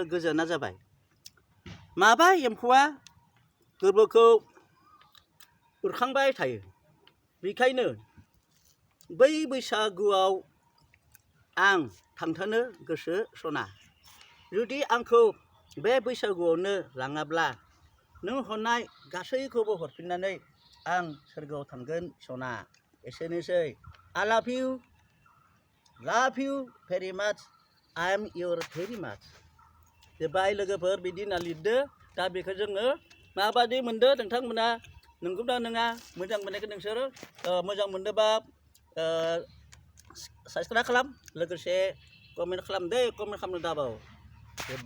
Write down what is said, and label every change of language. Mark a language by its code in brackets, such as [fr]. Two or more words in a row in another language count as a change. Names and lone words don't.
[brx] गोजोना जाबाय माबा एम्फौआ गोरबोखौ उरखांबाय थायो बेखायनो बै बैसागुआव आं थांथारनो गोसो सना जुदि आंखौ बे बैसागुआवनो लाङाब्ला नों हरनाय गासैखौबो हरफिननानै आं सोरगोआव थांगोन सना एसेनोसै [en] I love you very much [brx] I am your very much जोब्बाय लोगोफोर बिदि होनना लिरदो दा बेखौ जोङो माबादि मोनदो नोंथांमोना नंगौना नङा मोजां मोननायखौ नोंसोरो मोजां मोनदोंबा साबस्क्राइब खालाम लोगोसे कमेन्ट खालाम दै कमेन्ट खालामनो दाबाव जोब्बाय